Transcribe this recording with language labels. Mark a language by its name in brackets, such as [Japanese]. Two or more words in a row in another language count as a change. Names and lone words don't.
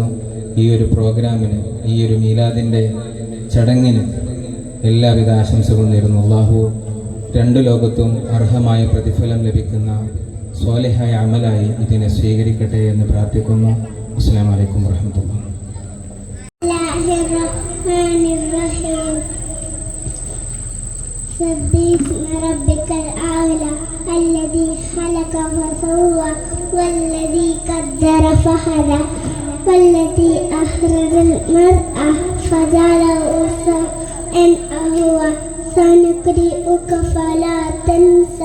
[Malayalam] ഈ ഒരു പ്രോഗ്രാമിന്, ഈ ഒരു മീലാദിൻ്റെ ചടങ്ങിന് എല്ലാവിധ ആശംസകളും നേരുന്നു. അല്ലാഹു രണ്ടു ലോകത്തും അർഹമായ പ്രതിഫലം ലഭിക്കുന്ന സ്വാലിഹായ അമലായി ഇതിനെ സ്വീകരിക്കട്ടെ എന്ന് പ്രാർത്ഥിക്കുന്നു. [Arabic] السلام عليكم ورحمة الله. سبح اسم ربك الأعلى الذي خلق فسوى والذي قدر فهدى والذي أخرج المرء فجعله غثاء سنقرئك فلا تنسى